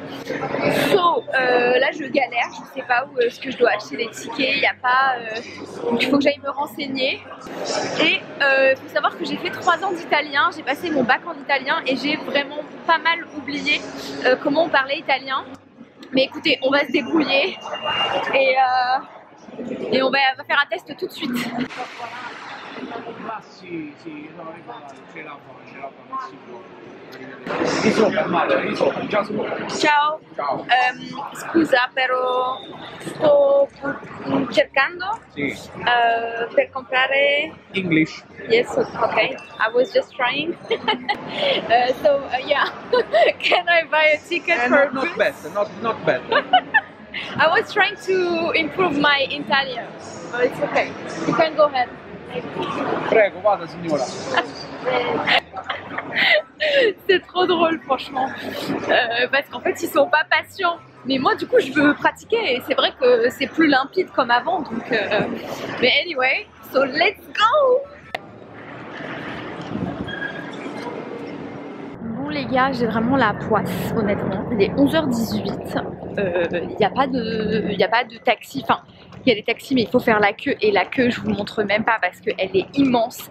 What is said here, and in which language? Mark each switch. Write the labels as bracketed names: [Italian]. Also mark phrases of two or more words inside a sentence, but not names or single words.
[French] Là je galère, je sais pas où est-ce que je dois acheter les tickets, il n'y a pas, donc il faut que j'aille me renseigner. Et il faut savoir que j'ai fait 3 ans d'italien, j'ai passé mon bac en italien et j'ai vraiment pas mal oublié comment on parlait italien. Mais écoutez, on va se débrouiller et on va faire un test tout de suite. [Italian] Ciao, scusa però sto cercando per comprare [English] English. Yes, okay. I was just trying. Yeah, can I buy a ticket for Not bus? bad, not bad. I was trying to improve my Italian, but it's okay. You can go ahead. [Italian] Prego, vada signora. [French] C'est trop drôle franchement, parce qu'en fait ils sont pas patients. Mais moi du coup je veux pratiquer et c'est vrai que c'est plus limpide comme avant. Donc, mais [English] anyway, so let's go. [French] Bon les gars, j'ai vraiment la poisse honnêtement. Il est 11h18. Il n'y a pas de taxi. Enfin, il y a des taxis mais il faut faire la queue. Et la queue je vous montre même pas parce qu'elle est immense.